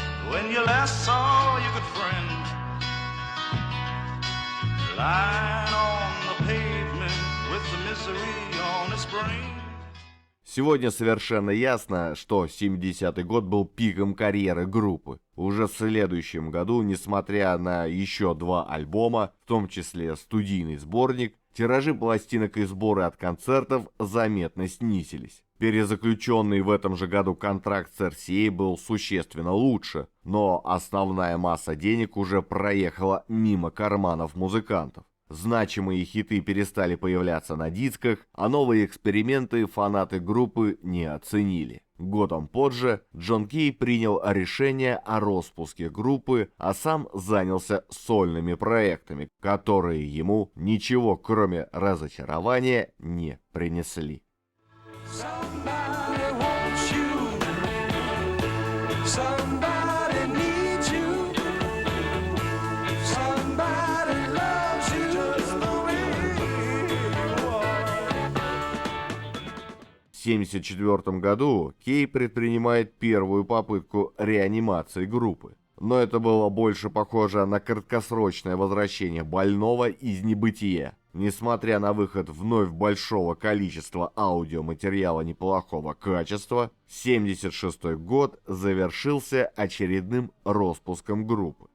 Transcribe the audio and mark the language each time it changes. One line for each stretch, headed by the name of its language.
English: When you last saw your good friend lying on the pavement with the misery on his brain.
Russian: Сегодня совершенно ясно, что 70-й год был пиком карьеры группы. Уже в следующем году, несмотря на еще два альбома, в том числе студийный сборник, тиражи пластинок и сборы от концертов заметно снизились. Перезаключенный в этом же году контракт с RCA был существенно лучше, но основная масса денег уже проехала мимо карманов музыкантов. Значимые хиты перестали появляться на дисках, а новые эксперименты фанаты группы не оценили. Годом позже Джон Кей принял решение о распуске группы, а сам занялся сольными проектами, которые ему ничего кроме разочарования не принесли.
English: Somebody wants you. Somebody needs you. Somebody loves you just the way you are.
Russian: В 1974 году Кей предпринимает первую попытку реанимации группы. Но это было больше похоже на краткосрочное возвращение больного из небытия. Несмотря на выход вновь большого количества аудиоматериала неплохого качества, 1976 год завершился очередным распуском группы.